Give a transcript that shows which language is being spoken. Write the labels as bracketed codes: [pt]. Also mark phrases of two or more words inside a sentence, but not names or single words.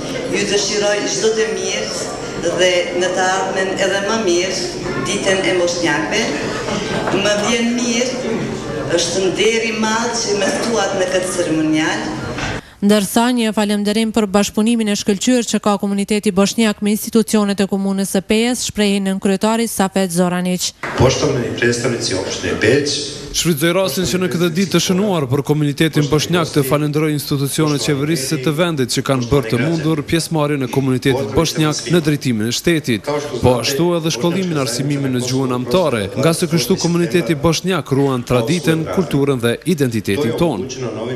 [sq] Ju dëshiroj çdo të mirë dhe në të ardhmen edhe më mirë ditën e bosnjakëve. Më vjen mirë, është nder i madh që më ftuat në këtë ceremonial. Ndërsa një falënderim për bashkëpunimin e shkëlqyer që ka komuniteti bosnjak me institucionet e komunës së Pejës, shprehin nën kryetari Safet Zoranić. [bs] Poštovani predstavnici opštine Peć, [sq] shfrytëzoj rastin që në këtë ditë të shënuar për komunitetin bosnjak të falenderoj institucionet qeverisëse të vendit që kanë bërë të mundur pjesëmarrjen e komunitetit bosnjak në drejtimin e shtetit, po ashtu edhe shkollimin arsimimin në gjuhën amtare, nga se kështu komuniteti bosnjak ruan traditën, kulturën dhe identitetin tonë.